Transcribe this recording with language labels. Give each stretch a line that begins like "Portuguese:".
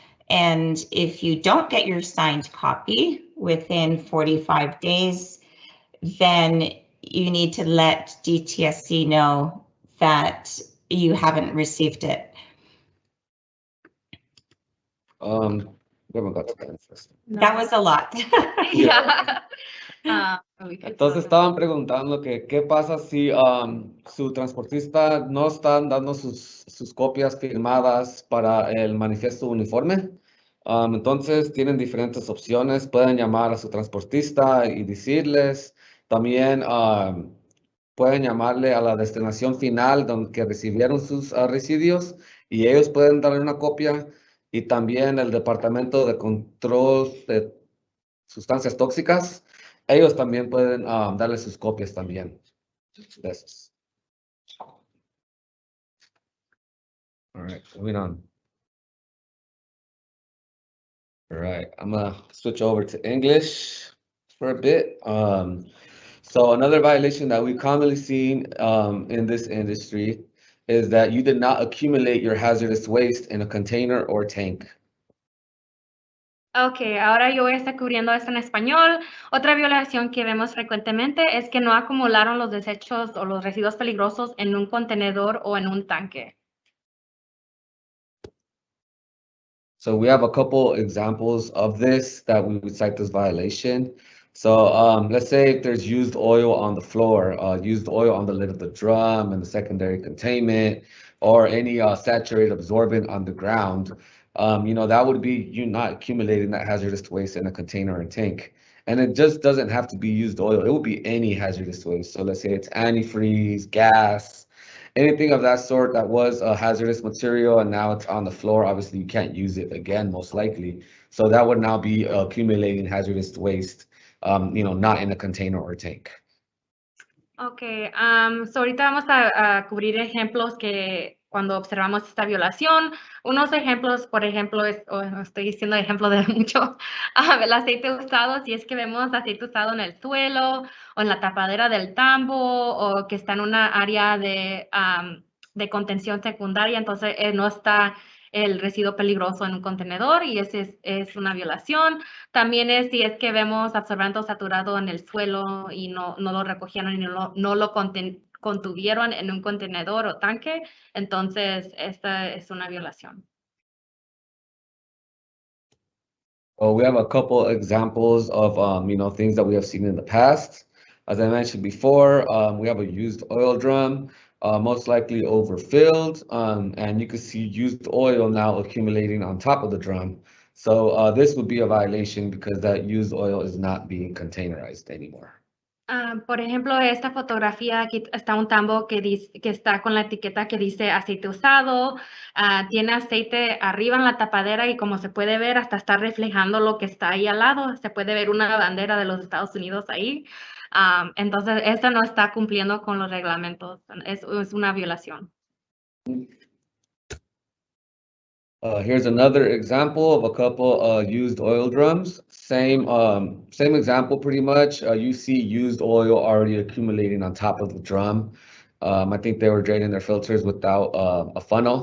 English: And if you don't get your signed copy within 45 days, then you need to let DTSC know that you haven't received it. We haven't got to that first. That was a lot. Yeah.
Spanish: Entonces estaban preguntando que qué pasa si su transportista no están dando sus copias firmadas para el manifiesto uniforme. Entonces tienen diferentes opciones, pueden llamar a su transportista y decirles, también pueden llamarle a la destinación final donde que recibieron sus residuos y ellos pueden darle una copia, y también el Departamento de Control de Sustancias Tóxicas, ellos también pueden darle sus copias también de esos.
English: All right, moving on. All right, I'm gonna switch over to English for a bit. So another violation that we commonly seen in this industry is that you did not accumulate your hazardous waste in a container or tank.
Spanish: Ok, ahora yo voy a estar cubriendo esto en español. Otra violación que vemos frecuentemente es que no acumularon los desechos o los residuos peligrosos en un contenedor o en un tanque.
English: So we have a couple examples of this that we would cite this violation. So let's say if there's used oil on the floor, used oil on the lid of the drum and the secondary containment, or any saturated absorbent on the ground, you know, that would be you not accumulating that hazardous waste in a container or tank. And it just doesn't have to be used oil. It would be any hazardous waste. So let's say it's antifreeze, gas, anything of that sort that was a hazardous material and now it's on the floor. Obviously, you can't use it again, most likely. So that would now be accumulating hazardous waste, you know, not in a container or tank.
Spanish: Ok, so ahorita vamos a cubrir ejemplos que cuando observamos esta violación. Unos ejemplos, por ejemplo, estoy diciendo ejemplo de mucho, el aceite usado, si es que vemos aceite usado en el suelo o en la tapadera del tambo o que está en una área de contención secundaria, entonces no está el residuo peligroso en un contenedor y ese es una violación. También es si es que vemos absorbente saturado en el suelo y no lo recogieron y no lo contuvieron en un contenedor o tanque, entonces esta es una violación.
English: Well, we have a couple examples of, you know, things that we have seen in the past. As I mentioned before, we have a used oil drum, most likely overfilled, and you can see used oil now accumulating on top of the drum. So this would be a violation because that used oil is not being containerized anymore.
Spanish: Por ejemplo, esta fotografía, aquí está un tambo que está con la etiqueta que dice aceite usado, tiene aceite arriba en la tapadera y como se puede ver, hasta está reflejando lo que está ahí al lado. Se puede ver una bandera de los Estados Unidos ahí. Entonces, esta no está cumpliendo con los reglamentos. Es una violación.
English: Here's another example of a couple used oil drums. Same example pretty much. You see used oil already accumulating on top of the drum. I think they were draining their filters without a funnel.